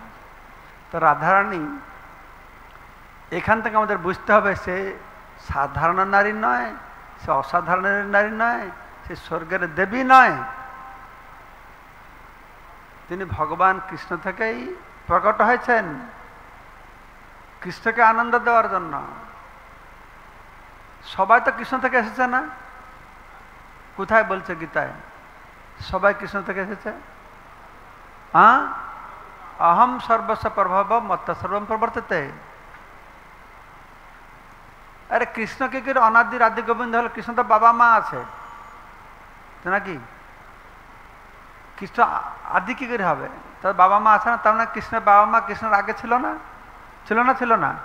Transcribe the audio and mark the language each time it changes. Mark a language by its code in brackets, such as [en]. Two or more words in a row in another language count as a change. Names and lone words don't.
[bn] তো রাধারানী এখান থেকে আমাদের বুঝতে হবে, সে সাধারণ নারী নয়, সে অসাধারণ নারী নয়, সে স্বর্গের দেবী নয়, তিনি ভগবান কৃষ্ণ থেকেই প্রকট হয়েছেন কৃষ্ণকে আনন্দ দেওয়ার জন্য। সবাই তো কৃষ্ণ থেকে এসেছে না? কোথায় বলছে গীতায় সবাই কৃষ্ণ থেকে এসেছে? হ্যাঁ, [sa] অহম সর্বস্ব প্রভব মত্ত সর্বম প্রবর্ততে। [bn] আরে কৃষ্ণ কি করে অনাদি আদি গোবিন্দ হলো? কৃষ্ণ তো বাবা মা আছে নাকি? কৃষ্ণ আদি কি করে হবে? তার বাবা মা আছে না, তার মানে কৃষ্ণের বাবা মা কৃষ্ণের আগে ছিল না? ছিল না? ছিল না?